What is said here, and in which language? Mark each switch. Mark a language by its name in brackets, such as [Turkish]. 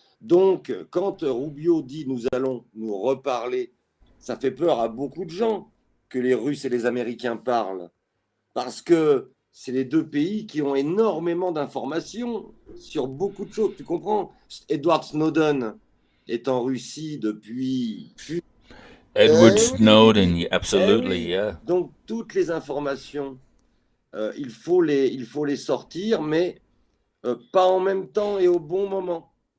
[French] Donc, quand Rubio dit « nous allons nous reparler », ça fait peur à beaucoup de gens que les Russes et les Américains parlent. Parce que c'est les deux pays qui ont énormément d'informations sur beaucoup de choses. Tu comprends? Edward Snowden est en Russie depuis... [English] Edward Snowden, absolutely, yeah. [French] Donc, toutes les informations, il faut les sortir, mais pas en même temps et au bon moment.